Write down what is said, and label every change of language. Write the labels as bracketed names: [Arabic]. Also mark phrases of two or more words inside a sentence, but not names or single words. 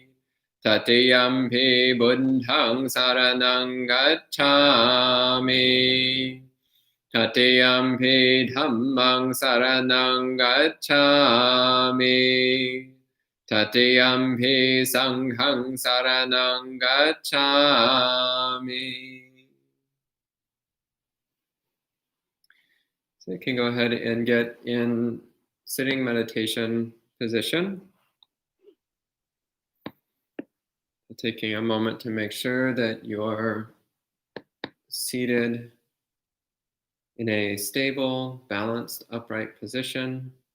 [Pali] Tatiyampi buddhaṃ saranang gacchāmi. Tatiyampi dhammang saranang gacchāmi. Tatiyampi sanghang saranang gacchāmi. [English] So you can go ahead and get in sitting meditation position. Taking a moment to make sure that you're seated in a stable, balanced, upright position.